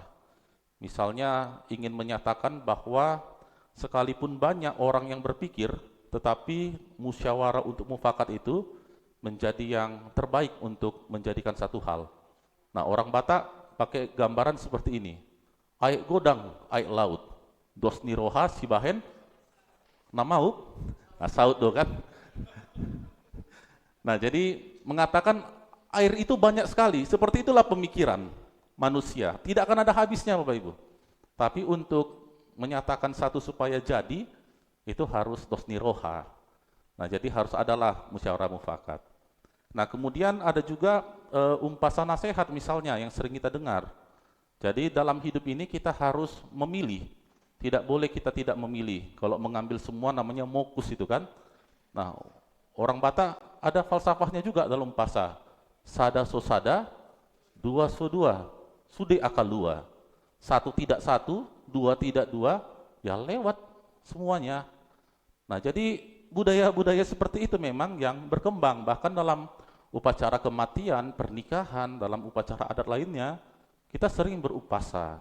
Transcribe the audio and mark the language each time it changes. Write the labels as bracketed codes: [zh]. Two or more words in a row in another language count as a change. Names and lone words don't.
[id] Misalnya ingin menyatakan bahwa sekalipun banyak orang yang berpikir, tetapi musyawarah untuk mufakat itu menjadi yang terbaik untuk menjadikan satu hal. Nah, orang Batak pakai gambaran seperti ini. [bbc] Aik godang, aik laut. Dos niroha sibahen namauk. Nah, saut do kan. [id] Nah, jadi mengatakan air itu banyak sekali. Seperti itulah pemikiran manusia. Tidak akan ada habisnya Bapak Ibu. Tapi untuk menyatakan satu supaya jadi, itu harus [bbc] dos niroha. [id] Nah, jadi harus adalah musyawarah mufakat. Nah, kemudian ada juga umpasan nasihat misalnya yang sering kita dengar. Jadi dalam hidup ini kita harus memilih Tidak boleh kita tidak memilih. Kalau mengambil semua namanya mokus itu kan. Nah, orang Batak ada falsafahnya juga dalam bahasa. [bbc] Sada so sada, dua so dua, sude akal dua. [id] Satu tidak satu, dua tidak dua, ya lewat semuanya. Nah, jadi budaya-budaya seperti itu memang yang berkembang. Bahkan dalam upacara kematian, pernikahan, dalam upacara adat lainnya, kita sering berupasa.